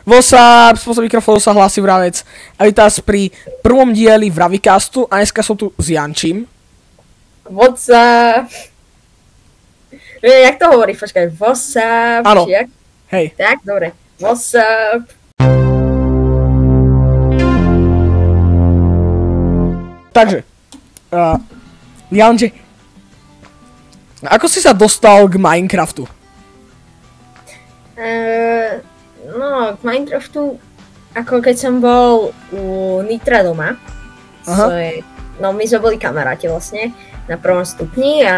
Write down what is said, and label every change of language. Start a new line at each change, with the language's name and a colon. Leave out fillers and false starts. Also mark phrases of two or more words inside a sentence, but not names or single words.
Slovak: Spôsob mikrofónu sa hlási Vravec. A vítam vás pri prvom dieli Vravikastu a dneska som tu s Jančím.
English: What's up?
Slovak: Jak to hovorí? Počkaj,
English: what's up?
Slovak: Áno, Jak? hej. Tak, dobre.
English: What's up?
Slovak: Takže, Janči, ako si sa dostal k Minecraftu? No, k Minecraftu, ako keď som bol u Nitra doma, no my sme boli kamaráti vlastne, na prvom stupni a...